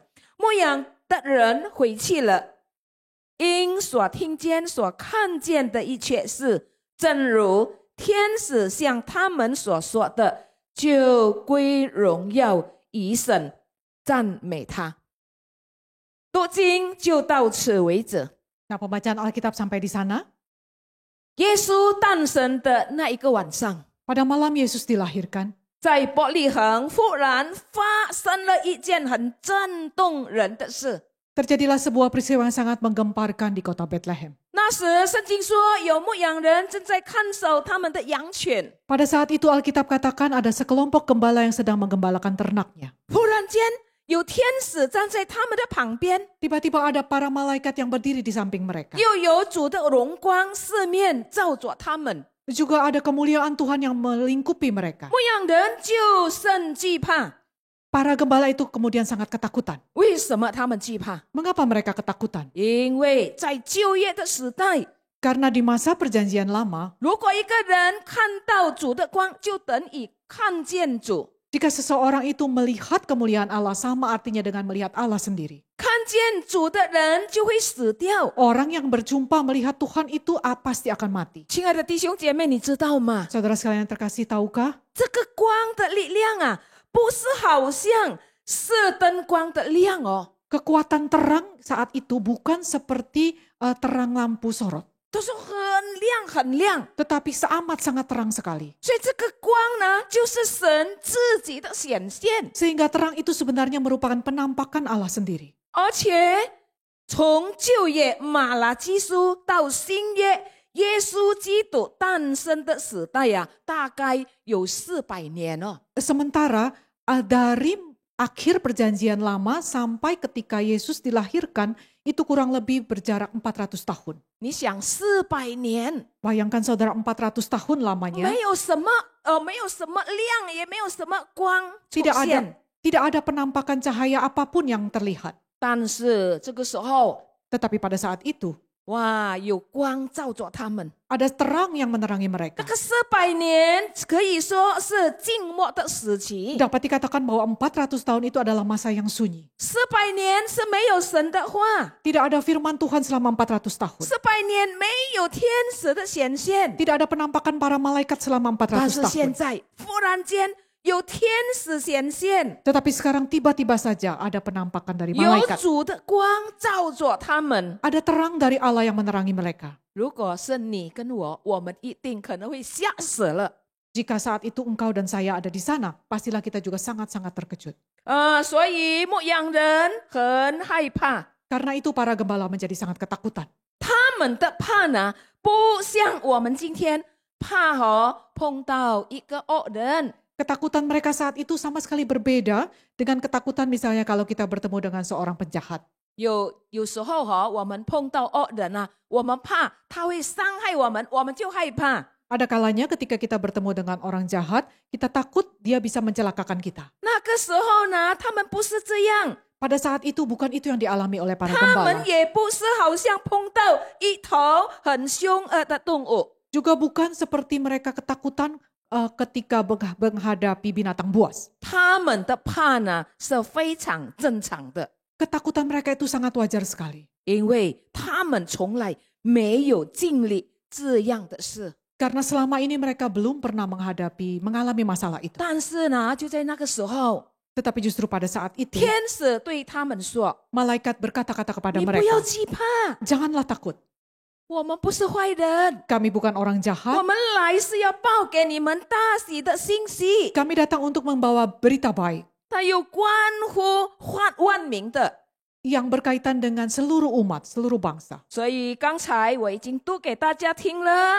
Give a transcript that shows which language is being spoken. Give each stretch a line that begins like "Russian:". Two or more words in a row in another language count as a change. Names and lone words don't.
Chinese: 牧羊的人回去了，因所听见所看见的一切事，正如天使向他们所说的，就归荣耀于神，赞美他。读经就到此为止。
Indonesian: Nah, pembacaan Alkitab sampai di sana.
Chinese: 耶稣诞生的那一个晚上，
Indonesian: Pada malam Yesus dilahirkan,
Chinese: 在伯利恒忽然发生了一件很震动人的事。
Indonesian: terjadilah sebuah peristiwa yang sangat menggemparkan di kota Bethlehem.
Chinese: 那时圣经说，有牧羊人正在看守他们的羊犬。
Indonesian: Pada saat itu Alkitab katakan ada sekelompok gembala yang sedang menggembalakan ternaknya.
Chinese: 忽然间，有天使站在他们的旁边，
Indonesian: Tiba-tiba ada para malaikat yang berdiri di samping mereka.
Chinese: 又有主的荣光四面照着他们。
Indonesian: Juga ada kemuliaan Tuhan yang melingkupi mereka.
Chinese: 牧羊人就甚惧怕。
Indonesian: Para gembala itu kemudian sangat ketakutan.
Chinese: 为什么他们惧怕？
Indonesian: Mengapa mereka ketakutan?
Chinese: 因为在旧约的时代，
Indonesian: Karena di masa perjanjian lama,
Chinese: 如果一个人看到主的光，就等于看见主。
Indonesian: jika seseorang itu melihat kemuliaan Allah, sama artinya dengan melihat Allah sendiri.
Chinese: 看见主的人就会死掉。
Indonesian: Orang yang berjumpa melihat Tuhan itu pasti akan mati.
Chinese: 亲爱的弟兄姐妹，你知道吗？
Indonesian: Saudara sekalian yang terkasih, tahukah?
Chinese: 这个光的力量啊，不是好像是灯光的亮哦，
Indonesian: Kekuatan terang saat itu bukan seperti terang lampu sorot,
Chinese: 都是很亮很亮。
Indonesian: tetapi amat sangat terang sekali.
Chinese: 所以这个光呢，就是神自己的显现。
Indonesian: Sehingga terang itu sebenarnya merupakan penampakan Allah sendiri.
Chinese: 而且从旧约马拉基书到新约耶稣基督诞生的时代呀，大概有400年哦。
Indonesian: Sementara dari akhir perjanjian lama sampai ketika Yesus dilahirkan itu kurang lebih berjarak 400 tahun.
Chinese: 你想400年，
Indonesian: Bayangkan saudara 400 tahun lamanya.
Chinese: 没有什么亮，也没有什么光出
Indonesian: Tidak
Chinese: 现。
Indonesian: ada penampakan cahaya apapun yang terlihat.
Chinese: 但是这个时候，
Indonesian: Tetapi pada saat itu
Chinese: 哇，有光照着他们。
Indonesian: ada terang yang menerangi
Chinese: 这
Indonesian: mereka.
Chinese: 个400年可以说是静默的时期。
Indonesian: Dapat dikatakan bahwa 400 tahun itu adalah masa yang sunyi.
Chinese: 400 年是没有神的话，
Indonesian: Tidak ada firman Tuhan selama 400 tahun.
Chinese: 400 年没有天使的显现。
Indonesian: Tidak ada penampakan para malaikat selama
Chinese: 但 400 是现
Indonesian: tahun.
Chinese: 在忽然间有天使显现，
Indonesian: Tetapi sekarang tiba-tiba saja ada penampakan dari
Chinese: 有
Indonesian: malaikat.
Chinese: 主的光照着他们。
Indonesian: Ada terang dari Allah yang menerangi mereka.
Chinese: 如果是你跟我，我们一定可能会吓死了。
Indonesian: Jika saat itu engkau dan saya ada di sana, pastilah kita juga sangat-sangat terkejut.
Chinese: 所以牧羊人很害怕，
Indonesian: Karena itu para gembala menjadi sangat ketakutan.
Chinese: 他们的怕呢，不像我们今天怕碰到一个恶人。
Indonesian: Ketakutan mereka saat itu sama sekali berbeda dengan ketakutan misalnya kalau kita bertemu dengan seorang penjahat.
Chinese: 有时候我们碰到恶人啊，我们怕他会伤害我们，我们就害怕。
Indonesian: Ada kalanya ketika kita bertemu dengan orang jahat, kita takut dia bisa mencelakakan kita.
Chinese: 那个时候呢，他们不是这样，
Indonesian: Pada saat itu bukan itu yang dialami oleh para
Chinese: 他
Indonesian: gembala.
Chinese: 们也不是好像碰到一头很凶恶的动物。
Indonesian: Juga bukan seperti mereka ketakutan ketika menghadapi binatang buas.
Chinese: 他们的怕呢是非常正常的，
Indonesian: Ketakutan mereka itu sangat wajar sekali.
Chinese: 因为他们从来没有经历这样的事。
Indonesian: Karena selama ini mereka belum pernah mengalami masalah itu.
Chinese: 但是呢，就在那个时候，
Indonesian: Tetapi justru pada saat itu,
Chinese: 天使对他们说
Indonesian: malaikat berkata-kata：“ kepada
Chinese: 你不要
Indonesian: mereka,
Chinese: 惧怕，
Indonesian: janganlah takut.
Chinese: 我们不是坏人，
Indonesian: Kami bukan orang
Chinese: 我
Indonesian: jahat.
Chinese: 们来是要报给你们大喜的信息，
Indonesian: Kami datang untuk membawa berita baik
Chinese: 它有关乎万民的。
Indonesian: yang berkaitan dengan seluruh umat, seluruh bangsa.
Chinese: 所以刚才我已经读给大家听了。